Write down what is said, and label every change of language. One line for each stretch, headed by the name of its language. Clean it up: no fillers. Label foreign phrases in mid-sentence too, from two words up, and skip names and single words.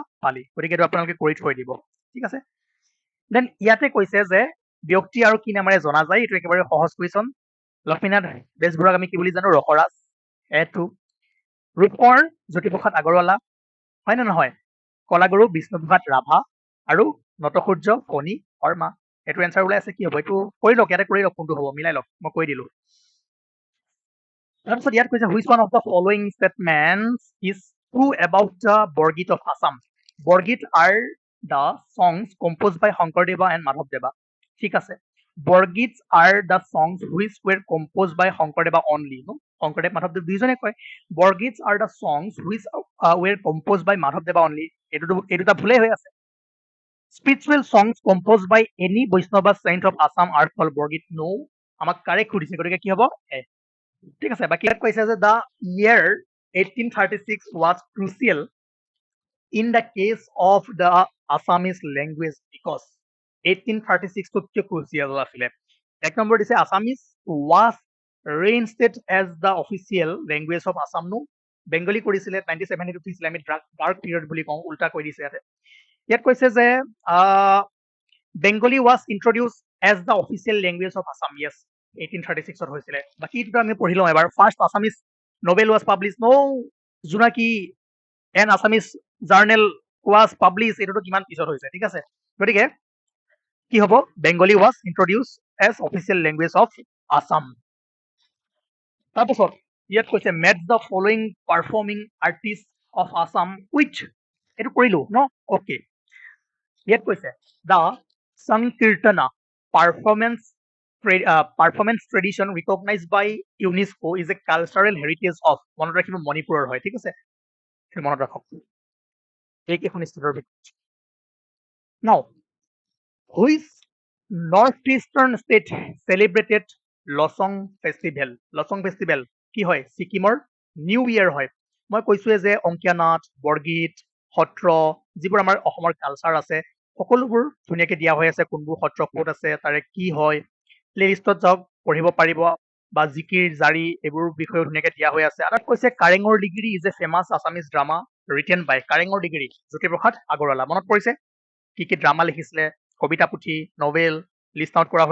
Assamese: পালি গতিকে এইটো আপোনালোকে কৰি থৈ দিব ঠিক আছে দেন ইয়াতে কৈছে যে ব্যক্তি আৰু কি নামেৰে জনা যায় এইটো একেবাৰে সহজ কুৱেশ্যন লক্ষ্মীনাথ বেজবৰুৱাক আমি কি বুলি জানো ৰসৰাজ এইটো ৰূপৰ জ্যোতিপ্ৰসাদ আগৰৱালা হয় নে নহয় কলাগুৰু বিষ্ণুপ্ৰসাদ ৰাভা আৰু নটসূৰ্য ফণী শৰ্মা এইটো এনচাৰ ওলাই আছে কি হ'ব এইটো কৰি লওক ইয়াতে কৰি লওক কোনটো হ'ব মিলাই লওক মই কৈ দিলো
English: তাৰপিছত ইয়াত কৈছে which one of the following statements is true about the Borgeet of Assam Borgeet are the songs composed by Sankardeva and Madhavdeva
Assamese: ঠিক আছে
English: Borgeet are the songs which were composed by শংকৰদেৱা only no শংকৰদেৱ মাধৱদেৱ
Assamese: দুইজনে কয়
English: Borgeet are the songs which were composed by মাধৱদেৱা only
Assamese: এইটো এটা ভুলেই হৈ
English: আছে spiritual songs composed by any Vaishnava saint of Assam are called বৰগীত no
Assamese: আমাক কাৰেক্ট সুধিছে গতিকে কি হ'ব এ ঠিক আছে বাকী ইয়াত কৈছে যে দ্য
English: year 1836 was crucial in the case of the Assamese language because
Assamese: 1836 টো কিয় crucial আছিলে এক নম্বৰ দিছে
English: Assamese was reinstated as the official language of Assam
Assamese: নো বেংগলী কৰিছিলে 1972 দিছিলে আমি
English: dark period
Assamese: বুলি কওঁ উল্টা কৈ দিছে ইয়াত কৈছে যে বেংগলী
English: was introduced as the official language of Assam
Assamese: yes 1836 ত হৈছিলে বাকী এইটো আমি পঢ়ি লওঁ এবাৰ
English: first Assamese novel was published
Assamese: no জোনাকী
English: an Assamese journal was published
Assamese: এইটো কিমান পিছত হৈছে ঠিক আছে গতিকে কি হ'ব বেংগলী
English: was introduced as official language of Assam
Assamese: তাৰপিছত ইয়াত কৈছে
English: met the following performing artists of Assam which
Assamese: এইটো কৰিলো ন ওকে ইয়াত কৈছে
English: the Sankirtana performance tradition recognized by UNESCO is a cultural heritage of
Assamese: মনত ৰাখিব মণিপুৰৰ হয় ঠিক আছে মনত ৰাখক এইকেইখন ষ্টেটৰ ভিতৰত
English: now which northeastern state celebrated Losoong festival
Assamese: কি হয় ছিকিমৰ
English: New Year
Assamese: হয় মই কৈছোৱে যে অংকীয়া নাট বৰগীত সত্ৰ যিবোৰ আমাৰ অসমৰ কালচাৰ আছে সকলোবোৰ ধুনীয়াকে দিয়া হৈ আছে কোনবোৰ সত্ৰ ক'ত আছে তাৰে কি হয় প্লেলিষ্টত যাওক পঢ়িব পাৰিব বা জিকিৰ জাৰি এইবোৰ বিষয়ে ধুনীয়াকে দিয়া হৈ আছে আৰু কৈছে কাৰেঙৰ ডিগ্ৰী
English: is a famous Assamese drama written by
Assamese: কাৰেঙৰ ডিগ্ৰী জ্যোতিপ্ৰসাদ আগৰৱালা মনত পৰিছে কি ড্ৰামা লিখিছিলে কবিতা পুথি নভেল
English: list out
Assamese: কৰা